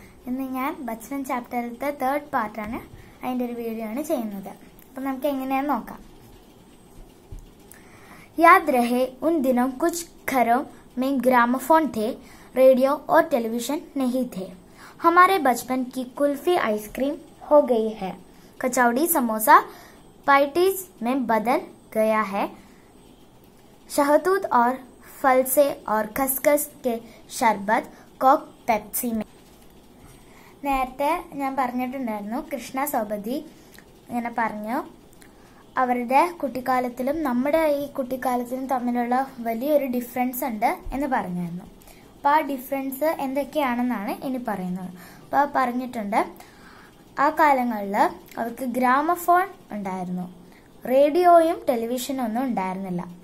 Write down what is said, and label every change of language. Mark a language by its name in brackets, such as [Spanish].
[Malayalam] ഇന്ന് ഞാൻ ബച്പൻ ചാപ്റ്ററിലത്തെ 3rd പാർട്ടാണ്, അതിൻ്റെ ഒരു വീഡിയോ ആണ് ചെയ്യുന്നത്. അപ്പം നമുക്ക് എങ്ങനെയാന്ന് നോക്കാം. [Hindi] याद रहे उन दिनों कुछ घरों में ग्रामोफोन थे, रेडियो और टेलीविजन नहीं थे. हमारे बचपन की कुल्फी आइसक्रीम हो गई है, कचौड़ी समोसा पार्टीज में बदल गया है, शहतूत और फल से और खसखस के शरबत കോക്ക് പെപ്സി. [Malayalam] നേരത്തെ ഞാൻ പറഞ്ഞിട്ടുണ്ടായിരുന്നു, കൃഷ്ണ സൗപതി ഇങ്ങനെ പറഞ്ഞു അവരുടെ കുട്ടിക്കാലത്തിലും നമ്മുടെ ഈ കുട്ടിക്കാലത്തിലും തമ്മിലുള്ള വലിയൊരു ഡിഫറൻസ് ഉണ്ട് എന്ന് പറഞ്ഞായിരുന്നു. അപ്പോൾ ആ ഡിഫറൻസ് എന്തൊക്കെയാണെന്നാണ് ഇനി പറയുന്നത്. അപ്പോൾ പറഞ്ഞിട്ടുണ്ട്, ആ കാലങ്ങളിൽ അവർക്ക് ഗ്രാമഫോൺ ഉണ്ടായിരുന്നു, റേഡിയോയും ടെലിവിഷനും ഒന്നും ഉണ്ടായിരുന്നില്ല.